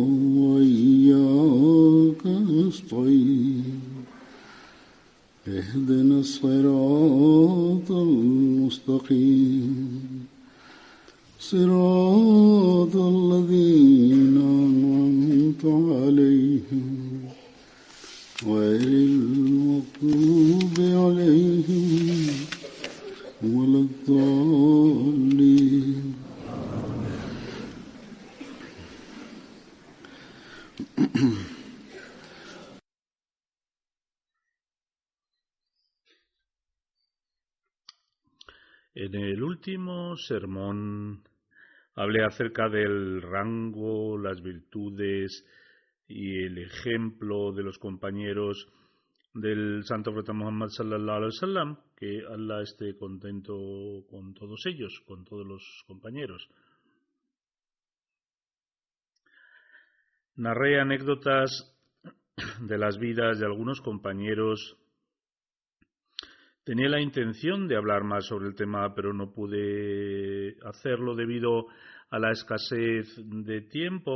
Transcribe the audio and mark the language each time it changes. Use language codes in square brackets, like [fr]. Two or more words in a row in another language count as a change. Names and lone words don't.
[ar] وإياك نستعين اهدنا الصراط المستقيم صراط الذين أنعمت عليهم غير المغضوب عليهم ولا الضالين. [es] En el último sermón hablé acerca del rango, las virtudes y el ejemplo de los compañeros del Santo Profeta Muhammad [ar] صلى الله عليه وسلم, [es] que Allah esté contento con todos ellos, con todos los compañeros. Narré anécdotas de las vidas de algunos compañeros. Tenía la intención de hablar más sobre el tema, pero no pude hacerlo debido a la escasez de tiempo.